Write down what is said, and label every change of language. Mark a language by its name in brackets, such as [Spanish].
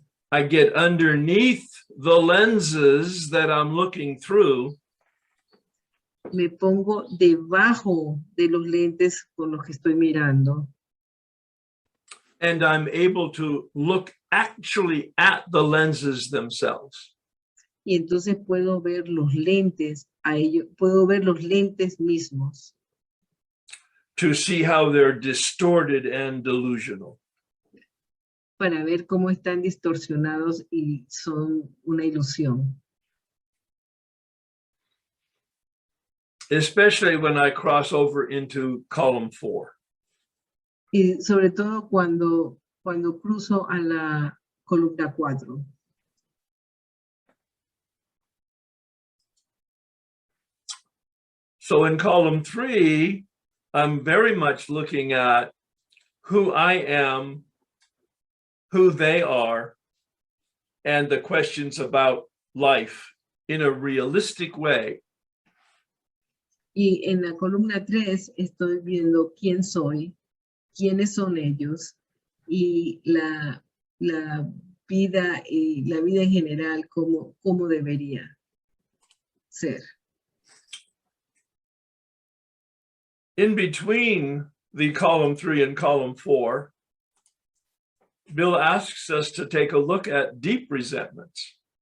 [English] I get underneath the lenses that I'm looking through. [Spanish] Me pongo debajo de los lentes con los que estoy mirando. [English] And I'm able to look actually at the lenses themselves. [Spanish] Y entonces puedo ver los lentes puedo ver los lentes mismos. [English] To see how they're distorted and delusional. [Spanish] Para ver cómo están distorsionados y son una ilusión. [English] Especially when I cross over into column 4. [Spanish] Y sobre todo cuando cruzo a la columna 4. [English] So in column 3, I'm very much looking at who I am, who they are, and the questions about life in a realistic way. [Spanish] Y en la columna 3 estoy viendo quién soy, quiénes son ellos y la vida en general, cómo debería ser. [English] In between the column 3 and column 4, Bill asks us to take a look at deep resentments.